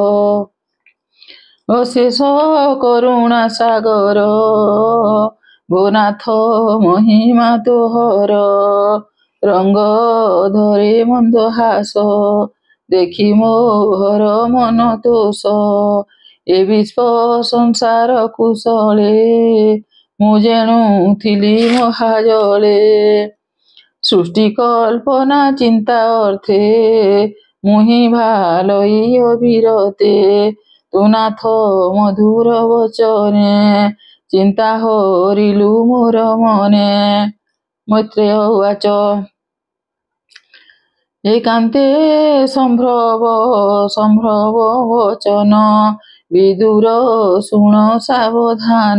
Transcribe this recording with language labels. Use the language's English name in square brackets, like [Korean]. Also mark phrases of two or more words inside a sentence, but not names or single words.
[Odia] ଅଶେଷ କରୁଣା ସାଗର ଗୋ ନାଥ ମହିମା ତୋହର। ରଙ୍ଗ ଧରେ ମନ୍ଦହାସ ଦେଖି ମୋହର ମନ ତୋଷ। ଏ ବିଶ୍ୱ ସଂସାର କୁଶଳେ ମୁଁ ଯେଣୁ ଥିଲି ମହାଜଳେ। ସୃଷ୍ଟି କଳ୍ପନା ଚିନ୍ତା ଅର୍ଥେ ମୁହି ଭାଳଇ ଅବିରତେ। ତୁ ନାଥ ମଧୁର ବଚନେ ଚିନ୍ତା ହରିଲୁ ମୋର ମନେ। ମୈତ୍ରେୟ ଉବାଚ ଏକାନ୍ତେ ସମ୍ଭ୍ରବ ବଚନ ବିଦୁର ଶୁଣ ସାବଧାନ।